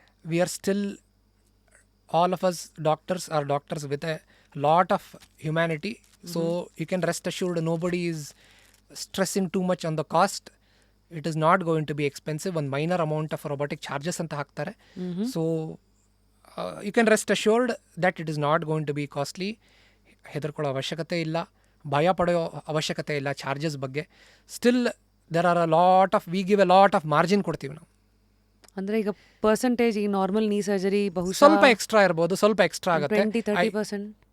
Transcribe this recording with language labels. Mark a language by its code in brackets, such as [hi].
[en] We are still all of us doctors are doctors with a lot of humanity. So you can rest assured nobody is stressing too much on the cost. It is not going to be expensive. One minor amount of robotic charges [kn] anta haktare. [en] So you can rest assured that it is not going to be costly. [kn] ಹೆದರ್ಕೊಳ್ಳೋ ಅವಶ್ಯಕತೆ ಇಲ್ಲ, ಭಯ ಪಡೋ ಅವಶ್ಯಕತೆ ಇಲ್ಲ charges ಬಗ್ಗೆ. [en] still there are we give a lot of margin [kn] ಕೊಡ್ತೀವಿ ನಾವು. ಅಂದರೆ ಈಗ ಪರ್ಸೆಂಟೇಜ್ ಈ ನಾರ್ಮಲ್ ನೀ ಸರ್ಜರಿ ಬಹುಶಃ ಸ್ವಲ್ಪ ಎಕ್ಸ್ಟ್ರಾ ಇರ್ಬೋದು, ಸ್ವಲ್ಪ ಎಕ್ಸ್ಟ್ರಾ ಆಗುತ್ತೆ. 20-30%.